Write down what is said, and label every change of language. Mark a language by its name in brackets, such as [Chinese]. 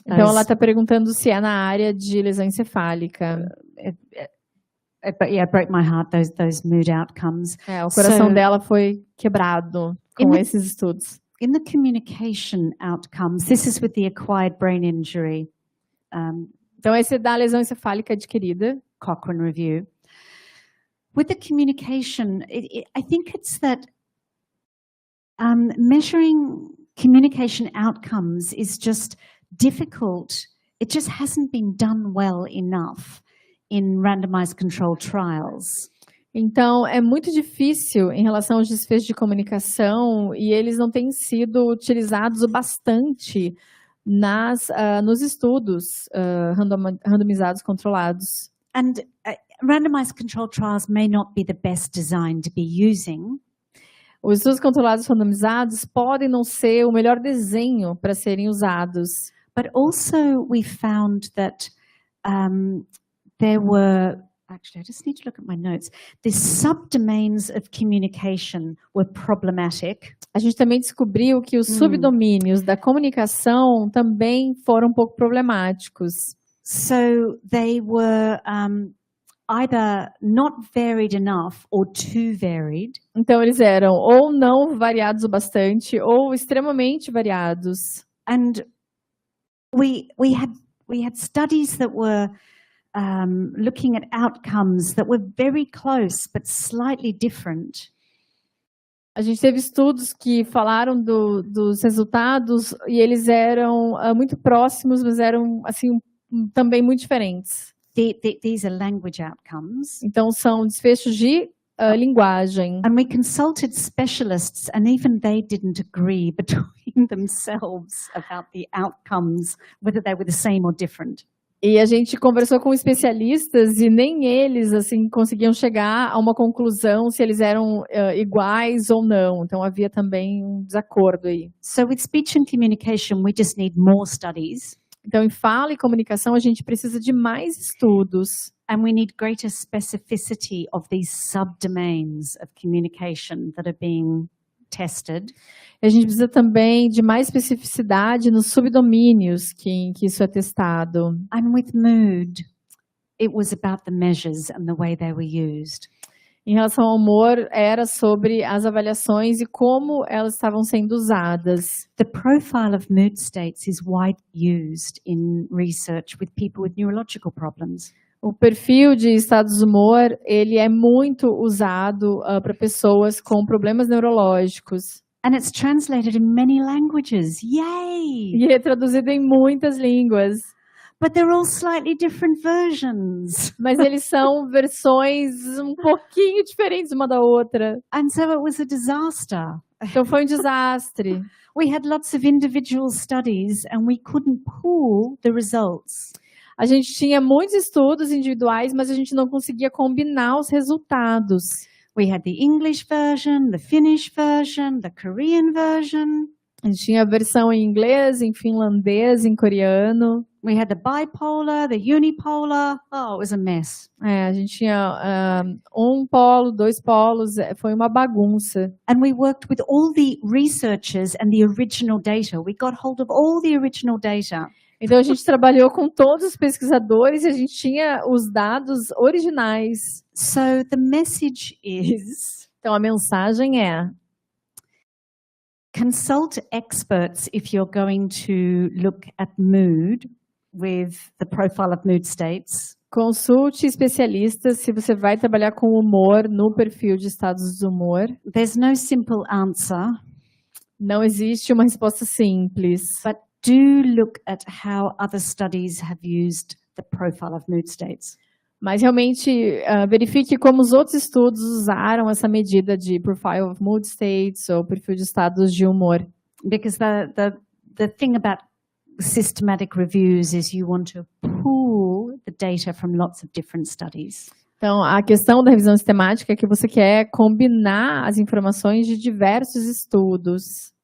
[Portuguese] Então ela está perguntando se é na área de lesão encefálica. [English] It broke my heart, those mood outcomes. [Portuguese] O coração dela foi quebrado com esses estudos. [English] In the communication outcomes, this is with the acquired brain injury. [Portuguese] Então esse é da lesão encefálica adquirida. [English] Cochrane review. With the communication, I think it's that measuring communication outcomes is just difficult. It just hasn't been done well enough in randomized controlled trials. [Portuguese] Então, é muito difícil em relação aos desfechos de comunicação e eles não têm sido utilizados o bastante nos estudos randomizados controlados. [English] And randomized controlled trials may not be the best design to be using. [Portuguese] Os estudos controlados randomizados podem não ser o melhor desenho para serem usados. [English] But also we found that there were, actually I just need to look at my notes, the subdomains of communication were problematic. [Portuguese] A gente também descobriu que os subdomínios da comunicação também foram um pouco problemáticos. [English] So they were either not varied enough or too varied. [Portuguese] Então eles eram ou não variados o bastante ou extremamente variados. [English] And we had studies that were looking at outcomes that were very close but slightly different. [Portuguese] A gente teve estudos que falaram dos resultados e eles eram muito próximos, mas eram assim também muito diferentes. [English] These are language outcomes. [Portuguese] Então são desfechos de linguagem. [English] And we consulted specialists and even they didn't agree between themselves about the outcomes, whether they were the same or different. [Portuguese] E a gente conversou com especialistas e nem eles assim conseguiam chegar a uma conclusão se eles eram iguais ou não. Então havia também um desacordo aí. [English] So with speech and communication we just need more studies. [Portuguese] Então em fala e comunicação a gente precisa de mais estudos. [English] And we need greater specificity of these subdomains of communication that are being tested. [Portuguese] A gente precisa também de mais especificidade nos subdomínios que isso é testado. [English] And with mood, it was about the measures and the way they were used. [Portuguese] Em relação ao humor, era sobre as avaliações e como elas estavam sendo usadas. [English] The profile of mood states is widely used in research with people with neurological problems. [Portuguese] O perfil de estados de humor, ele é muito usado para pessoas com problemas neurológicos. [English] And it's translated in many languages. Yay! [Portuguese] E é traduzido em muitas línguas. [English] But they're all slightly different versions. [Portuguese] Mas eles são versões um pouquinho diferentes uma da outra. [English] And so it was a disaster. [Portuguese] Então foi um desastre. [English] We had lots of individual studies and we couldn't pool the results. [Portuguese] A gente tinha muitos estudos individuais, mas a gente não conseguia combinar os resultados. [English] We had the English version, the Finnish version, the Korean version. [Portuguese] A gente tinha a versão em inglês, em finlandês, em coreano. [English] We had the bipolar, the unipolar. Oh, it was a mess. [Portuguese] A gente tinha um polo, dois polos, foi uma bagunça. [English] And we worked with all the researchers and the original data. We got hold of all the original data. [Portuguese] Então a gente trabalhou com todos os pesquisadores e a gente tinha os dados originais. [English] So the message is, [Portuguese] então a mensagem é: [English] consult experts if you're going to look at mood with the profile of mood states. [Portuguese] Consulte especialistas se você vai trabalhar com humor no perfil de estados de humor. [English] There's no simple answer. [Portuguese] Não existe uma resposta simples. [English] But do look at how other studies have used the profile of mood states. [Portuguese] Mas realmente verifique como os outros estudos usaram essa medida de profile of mood states ou perfil de estados de humor. [English] Because the thing about systematic reviews is you want to pool the data from lots of different studies. [Portuguese] Então, a questão da revisão sistemática é que você quer combinar as informações de diversos estudos.